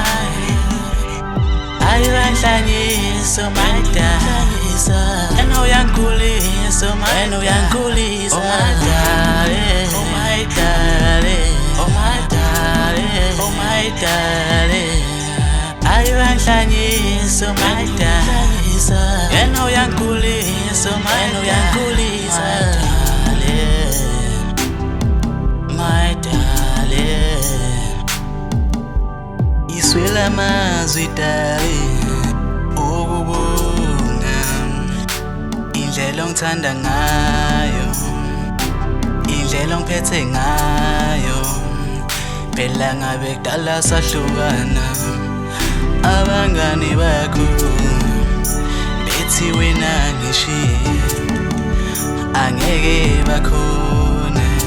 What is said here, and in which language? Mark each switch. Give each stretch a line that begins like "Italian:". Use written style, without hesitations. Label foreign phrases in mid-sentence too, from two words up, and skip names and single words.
Zulu: Ayulanhlanyiso maida, yena uyangikhulisa maida,
English: oh my darling, oh my darling, oh my darling, oh my darling.
Zulu: Ayulanhlanyiso maida, yena uyangikhulisa maida,
English: my darling.
Zulu: Iswela amazwi dali ukubonga indlela ongithanda ngayo, indlela ongiphethe ngayo. Phela ngabe kudala sahlukana, abangani bakho bethi wena ngishiye angeke bakhona.